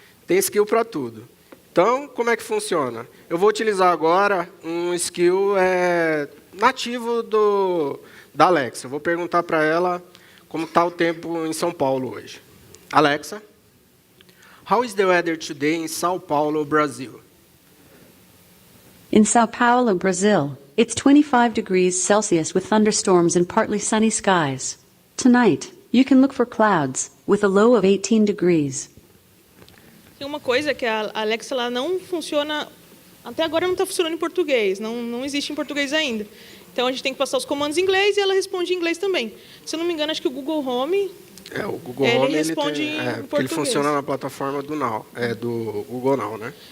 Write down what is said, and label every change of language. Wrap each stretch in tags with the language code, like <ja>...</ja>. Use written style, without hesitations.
<pt>Tem skill para tudo. Então, como é que funciona? Eu vou utilizar agora um skill nativo da Alexa. Eu vou perguntar para ela como está o tempo em São Paulo hoje.</pt> <en>Alexa, how is the weather today in São Paulo, Brazil? In Sao Paulo, Brazil, it's 25 degrees Celsius with thunderstorms and partly sunny skies. Tonight, you can look for clouds, with a low of 18 degrees.</en> <pt>Tem uma coisa que a Alexa ela não funciona, até agora não está funcionando em português, não existe em português ainda. Então, a gente tem que passar os comandos em inglês e ela responde em inglês também. Se eu não me engano, acho que o Google Home... o Google Home ele responde em português. Ele funciona na plataforma do Google Now, né?</pt>